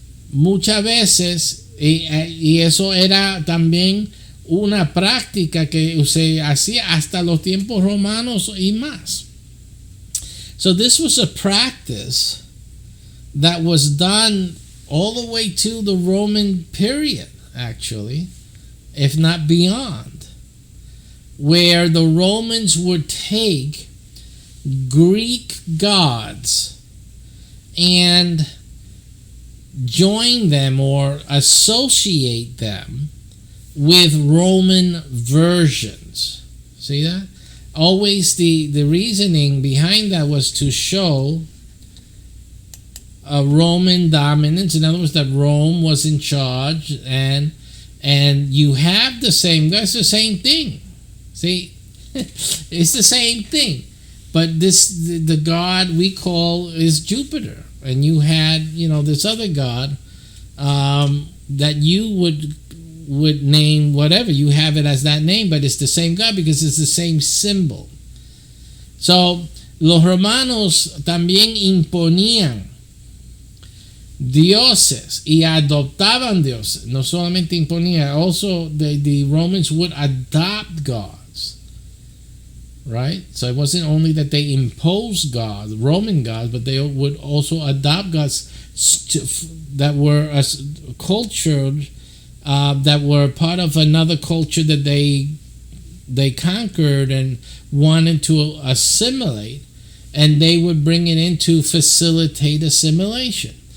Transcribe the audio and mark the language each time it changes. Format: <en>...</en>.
<es>Muchas veces, y eso era también una práctica que se hacía hasta los tiempos romanos y más.</es> <en>So this was a practice that was done all the way to the Roman period, actually, if not beyond, where the Romans would take Greek gods and join them or associate them with Roman versions. See that? Always the reasoning behind that was to show a Roman dominance. In other words, that Rome was in charge, and you have the same. That's the same thing. See, it's the same thing. But the god we call is Jupiter, and you had this other god that you would name whatever. You have it as that name, but it's the same god because it's the same symbol.</en> <es>So los romanos también imponían dioses y adoptaban dioses. No solamente imponían,</es> <en>also the Romans would adopt gods right? So it wasn't only that they imposed gods, Roman gods, but they would also adopt gods that were cultured, that were part of another culture that they conquered and wanted to assimilate, and they would bring it in to facilitate assimilation.</en>